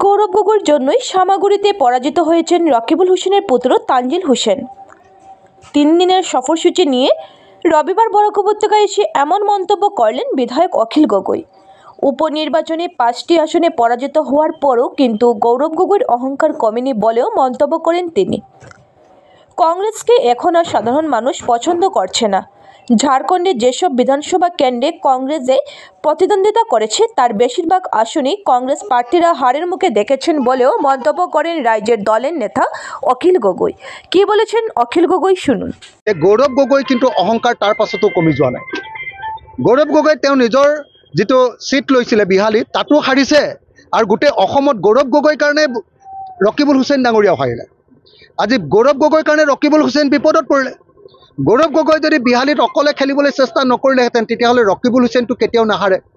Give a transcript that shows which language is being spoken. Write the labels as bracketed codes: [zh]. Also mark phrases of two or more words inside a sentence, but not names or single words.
[bn] গৌরব গগৈর জন্যই সামাগুড়িতে পরাজিত হয়েছেন রকিবুল হোসেনের পুত্র তানজিল হোসেন। 3 দিনের সফরসূচি নিয়ে রবিবার বরাক উপত্যকায় এসে এমন মন্তব্য করলেন বিধায়ক অখিল গগৈ। উপনির্বাচনে 5টি আসনে পরাজিত হওয়ার পরও কিন্তু গৌরব গগৈর অহংকার কমেনি বলেও মন্তব্য করেন তিনি। কংগ্রেসকে এখন আর সাধারণ মানুষ পছন্দ করছে না। ঝাড়খণ্ডে যেসব বিধানসভা কেন্দ্রে কংগ্রেসে প্রতিদ্বন্দ্বিতা করেছে তার বেশিরভাগ আসনেই কংগ্রেস প্রার্থীরা হারের মুখে দেখেছেন বলেও মন্তব্য করেন রাজ্যের দলের নেতা অখিল গগৈ। কি বলেছেন অখিল গগৈ শুনুন। [as] গৌরব গগৈ কিন্তু অহংকার তার পাছতো কমি যোৱা নাই। গৌরব গগৈ তেওঁ নিজৰ যেটো সিট লৈছিলে বিহালীত তাতো হাৰিছে আৰু গোটেই অসমত গৌরব গগৈৰ কাৰণে ৰকিবুল হুছেইন ডাঙৰীয়াও হাৰিলে। আজি গৌরব গগৈৰ কাৰণে ৰকিবুল হুছেইন বিপদত পৰিলে। গৌরব গগৈ যদি বিহালীত অকলে খেলিবলৈ চেষ্টা নকৰিলেহেঁতেন তেতিয়াহ'লে ৰকিবুল হুছেইনটো কেতিয়াও নাহাৰে।